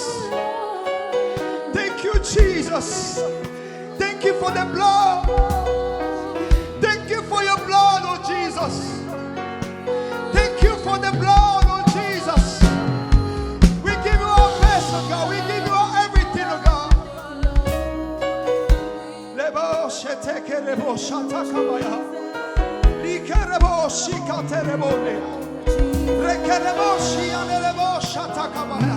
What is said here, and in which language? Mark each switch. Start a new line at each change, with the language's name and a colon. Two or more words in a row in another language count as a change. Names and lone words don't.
English: Thank you, Jesus. Thank you for the blood. Thank you for your blood, oh Jesus. Thank you for the blood, oh Jesus. We give you our best, oh God. We give you our everything, oh God. Lebo sheteke lebo shatakabaya. Likerebo shikaterebole. Rekerebo shianelebo shatakabaya.